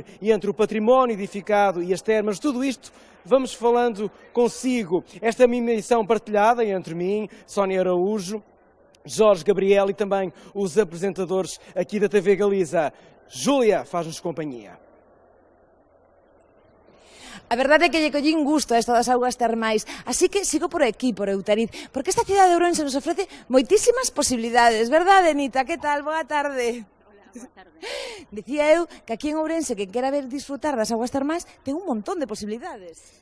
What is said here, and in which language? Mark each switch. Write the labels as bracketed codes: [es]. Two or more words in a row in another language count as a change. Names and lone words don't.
[pt] E entre o património edificado e as termas, tudo isto, vamos falando consigo. Esta é uma emissão partilhada entre mim, Sónia Araújo, Jorge Gabriel e também os apresentadores aqui da TV Galiza. Júlia, faz-nos companhia. [gl] A verdade é que lle collín gusto a esto das augas termais, así que sigo por aquí, por Outariz, porque esta cidade de Ourense nos ofrece moitísimas posibilidades, verdade, Anita? Que tal? Boa tarde. Boa tarde. Dicía eu que aquí en Ourense, que quera ver disfrutar das augas termais, ten un montón de posibilidades.